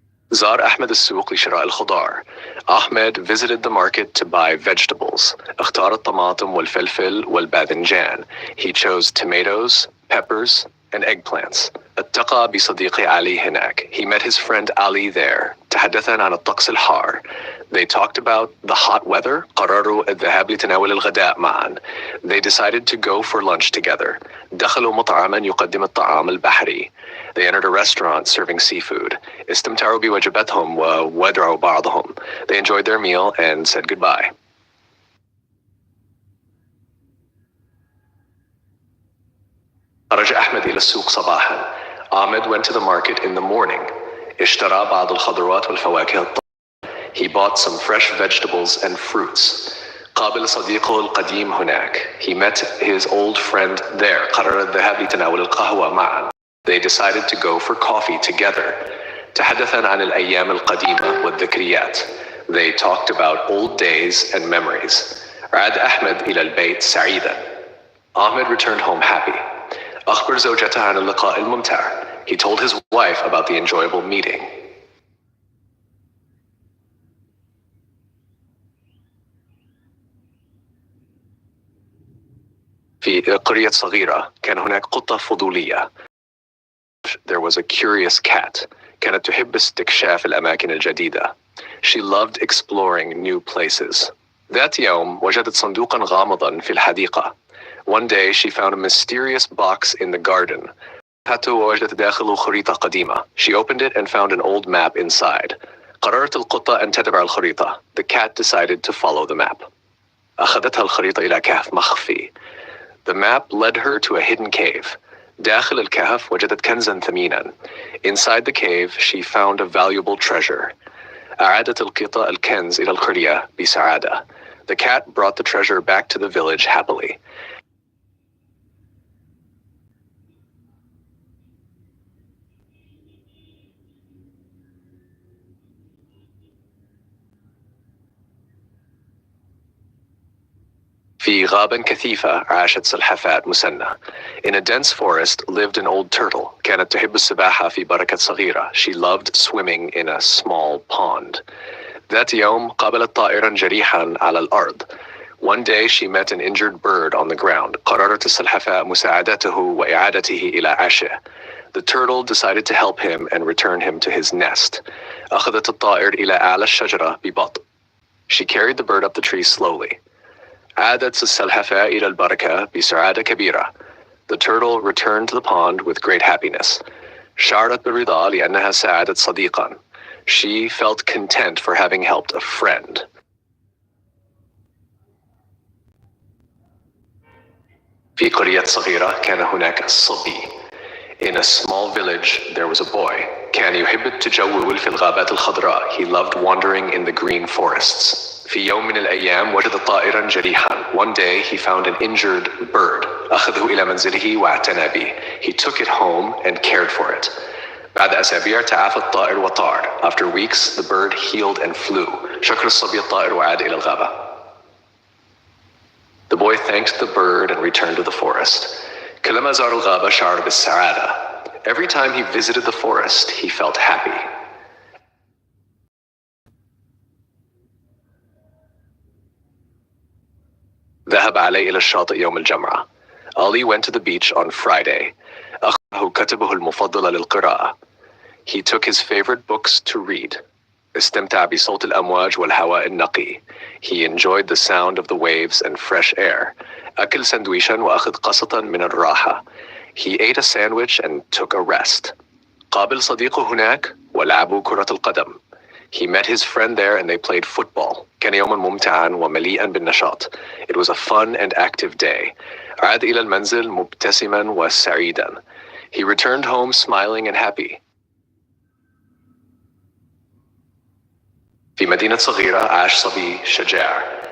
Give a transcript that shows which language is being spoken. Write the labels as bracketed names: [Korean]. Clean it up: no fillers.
[Arabic] زار أحمد السوق لشراء الخضار. [English] Ahmed visited the market to buy vegetables. [Arabic] اختار الطماطم والفلفل والباذنجان. [English] He chose tomatoes, peppers, and eggplants. [Arabic] التقى بصديقي علي هناك. [English] He met his friend Ali there. [Arabic] تحدثا عن الطقس الحار. [English] They talked about the hot weather. [Arabic] قرروا الذهاب لتناول الغداء معا. [English] They decided to go for lunch together. [Arabic] دخلوا مطعما يقدم الطعام البحري. [English] They entered a restaurant serving seafood. [Arabic] استمتعوا بوجباتهم وودعوا بعضهم. [English] They enjoyed their meal and said goodbye. [Arabic] خرج أحمد إلى السوق صباحا. [English] Ahmed went to the market in the morning. [Arabic] اشترى بعض الخضروات والفواكه الطازجة. [English] He bought some fresh vegetables and fruits. [Arabic] قابل صديقه القديم هناك. [English] He met his old friend there. [Arabic] قرر الذهاب لتناول القهوة معا. [English] They decided to go for coffee together. [Arabic] تحدثا عن الأيام القديمة والذكريات. [English] They talked about old days and memories. [Arabic] عاد أحمد إلى البيت سعيدا. [English] Ahmed returned home happy. [Arabic] أخبر زوجته عن اللقاء الممتع. [English] He told his wife about the enjoyable meeting. [Arabic] في قرية صغيرة كان هناك قطة فضولية. [English] village, there was a curious cat. [Arabic] كانت تحب استكشاف الأماكن الجديدة. [English] She loved exploring new places. [Arabic] ذات يوم وجدت صندوقا غامضا في الحديقة. [English] One day she found a mysterious box in the garden. [Arabic] حتى وجدت داخله خريطة قديمة. [English] She opened it and found an old map inside. [Arabic] قررت القطة أن تتبع الخريطة. [English] The cat decided to follow the map. [Arabic] أخذتها الخريطة إلى كهف مخفي. [English] The map led her to a hidden cave. [Arabic] داخل الكهف وجدت كنزا ثمينا. [English] Inside the cave she found a valuable treasure. [Arabic] أعادت القطة الكنز إلى القرية بسعادة. [English] The cat brought the treasure back to the village happily. [Arabic] في غابة كثيفة عاشت سلحفاة مسنة. [English] In a dense forest lived an old turtle. [Arabic] كانت تحب السباحة في بركة صغيرة. [English] She loved swimming in a small pond. [Arabic] ذات يوم قابلت طائرا جريحا على الأرض. [English] One day she met an injured bird on the ground. [Arabic] قررت السلحفاة مساعدته وإعادته إلى عشه. [English] The turtle decided to help him and return him to his nest. [Arabic] أخذت الطائر إلى أعلى الشجرة ببطء. [English] She carried the bird up the tree slowly. [Arabic] عادت السلحفاة إلى البركة بسعادة كبيرة. [English] The turtle returned to the pond with great happiness. [Arabic] شعرت بالرضا لأنها ساعدت صديقا. [English] She felt content for having helped a friend. [Arabic] في قرية صغيرة كان هناك صبي. [English] In a small village there was a boy. [Arabic] كان يحب التجول في الغابات الخضراء. [English] He loved wandering in the green forests. [Arabic] في يوم من الأيام وجد طائرا جريحا. [English] One day he found an injured bird. [Arabic] أخذه إلى منزله واعتنى به. [English] He took it home and cared for it. [Arabic] بعد أسابيع تعافى الطائر وطار. [English] After weeks the bird healed and flew. [Arabic] شكر الصبي الطائر وعاد إلى الغابة. [English] The boy thanked the bird and returned to the forest. [Arabic] كلما زار الغابة شعر بالسعادة. [English] Every time he visited the forest he felt happy. [Arabic] ذهب علي إلى الشاطئ يوم الجمعة. [English] Ali went to the beach on Friday. [Arabic] أخذه كتبه المفضل للقراءة. [English] He took his favorite books to read. [Arabic] استمتع بصوت الأمواج والهواء النقي. [English] He enjoyed the sound of the waves and fresh air. [Arabic] أكل سندويشا وأخذ قسطا من الراحة. [English] He ate a sandwich and took a rest. [Arabic] قابل صديقه هناك ولعبوا كرة القدم. [English] He met his friend there and they played football. [Arabic] كان يوما ممتعا ومليئا بالنشاط. [English] It was a fun and active day. [Arabic] عاد إلى المنزل مبتسما وسعيدا. [English] He returned home smiling and happy. [Arabic] في مدينة صغيرة عاش صبي شجاع.